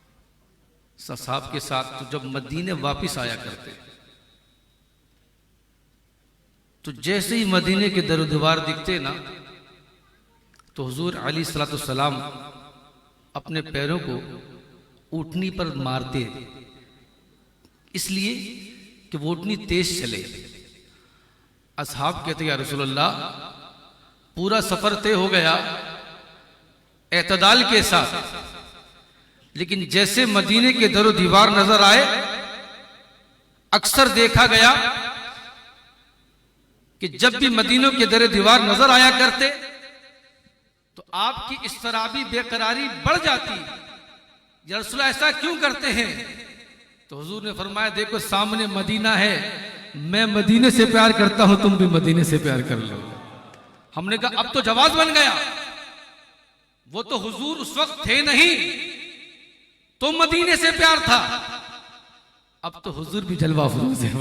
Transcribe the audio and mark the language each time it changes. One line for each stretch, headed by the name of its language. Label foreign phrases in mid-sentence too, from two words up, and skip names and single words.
Urdu: صاحب کے ساتھ، تو جب مدینے واپس آیا کرتے تو جیسے ہی مدینے کے در و دیوار دکھتے نا تو حضور
Arabic: علیہ الصلوۃ والسلام
Urdu: اپنے پیروں کو اونٹنی پر مارتے، اس لیے کہ وہ اونٹنی تیز چلے۔ اصحاب کہتے
Arabic: یا رسول اللہ
Urdu: پورا سفر طے ہو گیا اعتدال کے ساتھ، لیکن جیسے مدینے کے در و دیوار نظر آئے اکثر دیکھا گیا کہ جب بھی مدینوں کے در و دیوار نظر آیا کرتے تو آپ کی اضطرابی بے قراری بڑھ جاتی۔
Arabic: یا رسول اللہ
Urdu: ایسا کیوں کرتے ہیں؟ تو حضور نے فرمایا دیکھو سامنے مدینہ ہے، میں مدینے سے پیار کرتا ہوں، تم بھی مدینے سے پیار کر لو۔ ہم نے کہا اب تو جواز بن گیا، وہ تو حضور اس وقت تھے نہیں تو مدینے سے پیار تھا، اب تو حضور بھی جلوہ افروز ہے۔